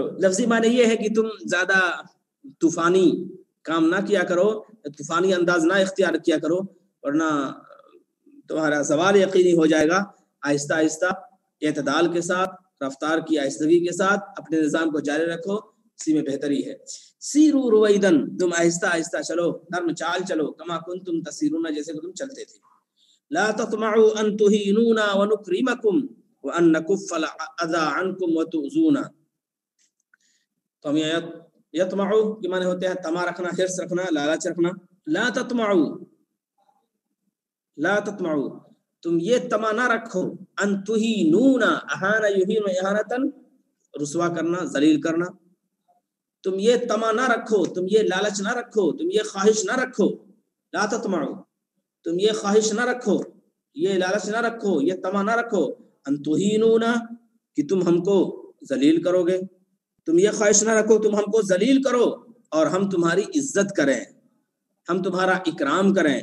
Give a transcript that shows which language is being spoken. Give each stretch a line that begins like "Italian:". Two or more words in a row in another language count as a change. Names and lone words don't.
Urdu: لفظی معنی یہ ہے کہ تم زیادہ طوفانی کام نہ کیا کرو، طوفانی انداز نہ اختیار کیا کرو، ورنہ تمہارا زوال یقینی ہو جائے گا۔ آہستہ آہستہ اعتدال کے ساتھ، رفتار کی آہستگی کے ساتھ اپنے نظام کو جاری رکھو، اسی میں بہتری ہے۔
Arabic: سیرو رویدن،
Urdu: تم آہستہ آہستہ چلو، نرم چال چلو،
Arabic: کما کنتم تسیرون،
Urdu: جیسے کہ تم چلتے تھے۔
Arabic: لا تطمعوا ان تهینونا ونکرمکم وان نکف الاذى عنکم وتؤذونا۔
Urdu: تو ہم یطمعوا کے معنی ہوتے ہیں طمع رکھنا، حرص رکھنا، لالچ رکھنا۔
Arabic: لا تطمعوا، لا تطمعوا،
Urdu: تم یہ طمع نہ رکھو،
Arabic: ان تهینونا، اہان یہین اہانتا،
Urdu: رسوا کرنا، ذلیل کرنا، تم یہ طمع نہ رکھو، تم یہ لالچ نہ رکھو، تم یہ خواہش نہ رکھو۔
Arabic: لا تطمعوا،
Urdu: تم یہ خواہش نہ رکھو، یہ لالچ نہ رکھو، یہ طمع نہ رکھو،
Arabic: ان تهینونا،
Urdu: کہ تم ہم کو ذلیل کرو گے، تم یہ خواہش نہ رکھو تم ہم کو ذلیل کرو اور ہم تمہاری عزت کریں، ہم تمہارا اکرام کریں۔